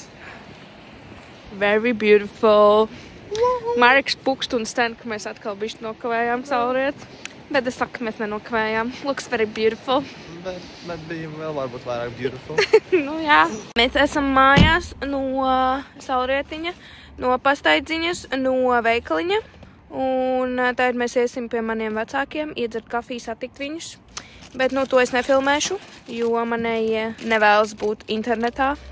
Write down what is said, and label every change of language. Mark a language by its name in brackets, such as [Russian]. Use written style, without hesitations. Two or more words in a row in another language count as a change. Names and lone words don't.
[English] Very beautiful. [Latvian] Mareks pukst un sten, ka mēs atkal bišķi nokavējām saulrietu. Bet es saku, mēs nenokavējām. [English] Looks very beautiful. [Latvian] Bet bija vēl varbūt vairāk beautiful. Nu jā. Mēs esam mājās no saulrietiņa, no pastaidziņas, no veikaliņa. Un tagad mēs iesim pie maniem vecākiem, iedzert kafiju, satikt viņus. Bet, nu, to es nefilmēšu, jo manējie nevēlas būt internetā.